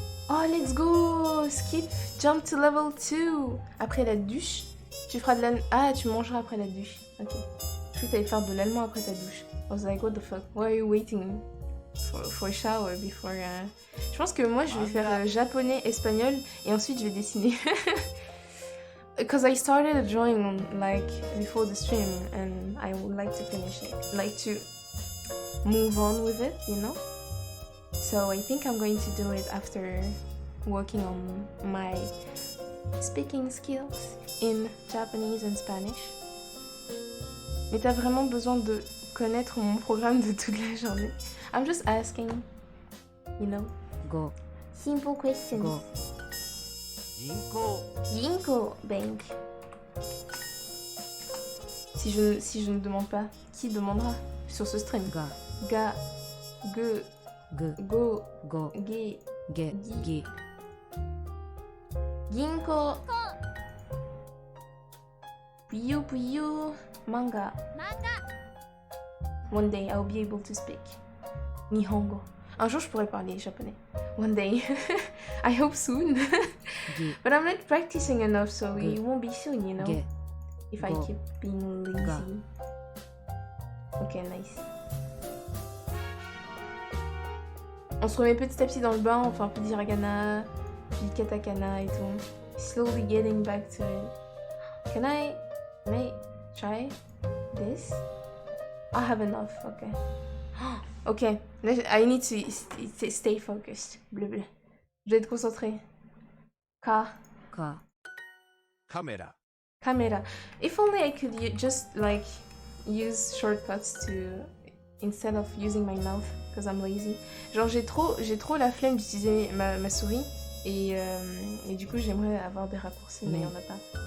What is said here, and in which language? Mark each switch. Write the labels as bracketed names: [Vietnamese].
[English] Oh, let's go! Skip, jump to level 2. [French] Après la douche, tu feras de la... Ah, tu mangeras après la douche. Ok. Je crois que t'allais faire de l'allemand après ta douche. [English] I was like, what the fuck? Why are you waiting for a shower before... [French] Je pense que moi, je vais faire japonais, espagnol, et ensuite je vais dessiner. [English] Because I started a drawing like before the stream, and I would like to finish it. Like to move on with it, you know? So I think I'm going to do it after working on my speaking skills in Japanese and Spanish. [French] Mais t'as vraiment besoin de connaître mon programme de toute la journée. [English] I'm just asking, you know. [Japanese] Go. [English] Simple questions. [Japanese] Go. 銀行 [English] Ginkgo Bank. [French] Si je ne demande pas, qui demandera sur ce stream? [Japanese] Ga. Ga. Ge. Gu. Go. Go. Ge. Ge. Gi. Ginkgo. Puyo. Manga. [English] One day I'll be able to speak Nihongo. [French] Un jour je pourrai parler japonais. [English] One day. I hope soon. [Japanese] Gi. [English] But I'm not practicing enough, so Good. it won't be soon, you know. [Japanese] Ge. [English] If I [Japanese] Go. [English] keep being lazy. Ok, nice. [French] On se remet petit à petit dans le bain, on fait un peu d'hiragana, puis katakana et tout. [English] Slowly getting back to it. Can I try this? I have enough, okay. Okay, I need to stay focused. [French] Bleu, bleu. Je vais être concentrée. [Japanese] Ka. か [French] Caméra. [English] Camera. If only I could just like use shortcuts to instead of using my mouth because I'm lazy. [French] Genre j'ai trop la flemme d'utiliser ma souris et du coup j'aimerais avoir des raccourcis mais il y en a pas.